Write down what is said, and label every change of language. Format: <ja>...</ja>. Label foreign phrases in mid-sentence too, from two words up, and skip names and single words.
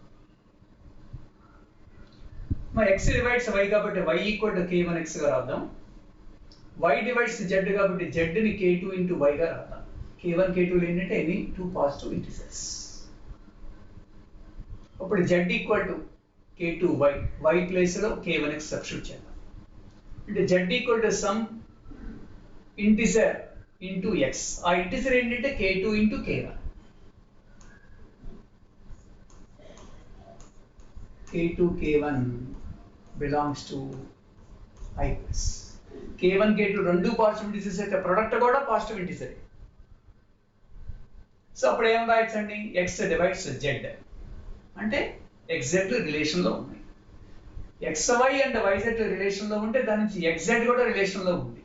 <te>మరి x డివైడ్స్ y కాబట్టి y</te> <en>equal to</en> <te>k1 x గా రాద్దాం. y డివైడ్స్ z కాబట్టి z ని k2 into y గా రాద్దాం. k1 k2 ఏంటంటే</te> <en>any 2 positive integers.</en> <te>అప్పుడు z</te> <en>equal to</en> <te>k2y, y ప్లేస్లో k1 x సబ్స్టిట్యూట్ చేద్దాం. అంటే z</te> <en>equal to some integer into x.</en> <te>ఆ ఇంటిజర్ ఏంటంటే k2 into k1.</te> <en>k2 k1 belongs to I plus.</en> <te>k1 k2 రెండు</te> <en>positive integers</en> <te>అయితే ప్రొడక్ట్ కూడా</te> <en>positive integer.</en> <te>సో అప్పుడు ఏం రాయొచ్చండి x డివైడ్స్ z అంటే xz రిలేషన్లో ఉన్నాయి. xy అండ్ yz రిలేషన్లో ఉంటే దాని నుంచి xz కూడా రిలేషన్లో ఉంది.</te>